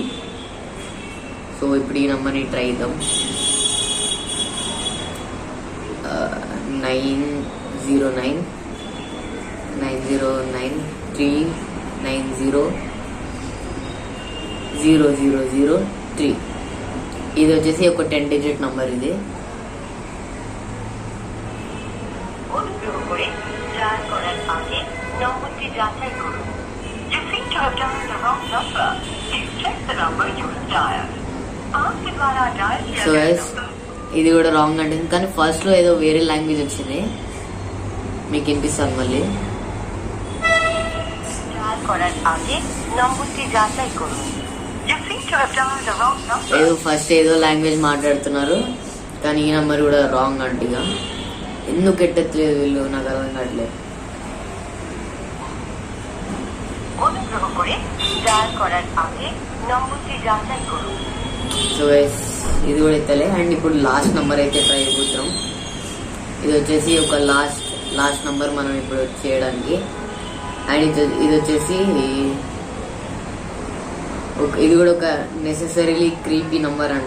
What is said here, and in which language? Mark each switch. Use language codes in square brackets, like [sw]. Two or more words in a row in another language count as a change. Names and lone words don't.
[te] సో ఇప్పుడు ఈ నెంబర్ని ట్రై చేద్దాం. 9093900003. ఇది వచ్చేసి ఒక 10 [en] digit number [te] ఇది. [bn] অনুগ্রহ করে ডায়াল করার আগে নম্বরটি যাচাই করুন। [en] You seem to have dialed the wrong number. Please check the number you have dialed. [hi] आपके द्वारा डायल किया [te] సో [hi] गया [te] గైస్ [hi] नंबर [te] ఇది కూడా రాంగ్ అంటే, కానీ ఫస్ట్లో ఏదో వేరే లాంగ్వేజ్ వచ్చింది, మీకు వినిపిస్తాను మళ్ళీ. [bn] ডায়াল করার আগে নম্বরটি যাচাই করুন। [en] You seem to have dialed the wrong number. [te] ఏదో ఫస్ట్ ఏదో లాంగ్వేజ్ మాట్లాడుతున్నారు, కానీ ఈ నెంబర్ కూడా రాంగ్ అంటే. ఇక ఎందుకు ఎట్టట్లేదు వీళ్ళు, నాకు అర్థం కావట్లేదు. [bn] অনুগ্রহ করে ডায়াল করার আগে নম্বরটি যাচাই করুন। [en] so guys [te] ఇది కూడా ఎత్తలే. అండ్ ఇప్పుడు [en] last number [te] అయితే ట్రై అయిపోతున్నాం. ఇది వచ్చేసి ఒక [en] last number [te] మనం ఇప్పుడు చేయడానికి. అండ్ ఇది వచ్చేసి ఇది కూడా ఒక [en] necessarily creepy number [te] అంట.